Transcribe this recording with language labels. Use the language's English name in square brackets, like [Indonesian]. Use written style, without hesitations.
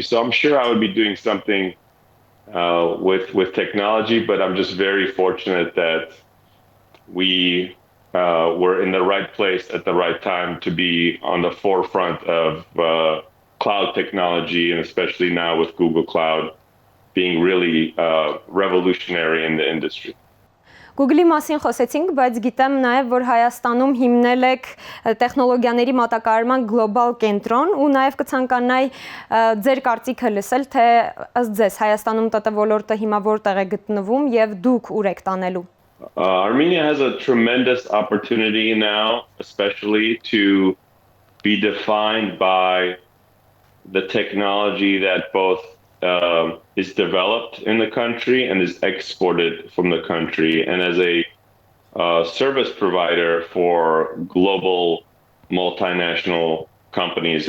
[English] So I'm sure I would be doing something with technology, but I'm just very fortunate that we were in the right place at the right time to be on the forefront of cloud technology, and especially now with Google Cloud being really revolutionary in the industry. [Armenian] Google-ի մասին խոսեցինք, բայց գիտեմ նաև, որ Հայաստանում հիմնել եք տեխնոլոգիաների մատակարարման գլոբալ կենտրոն ու նաև կցանկանայի ձեր կարծիքը լսել, թե ըստ ձեզ Հայաստանում ՏՏ ոլորտը հիմա որտեղ է գտնվում եւ դուք ուր եք տանելու։ [English] Armenia has a tremendous opportunity now, especially to be defined by the technology that both is developed in the country and is exported from the country, and as a service provider for global multinational companies.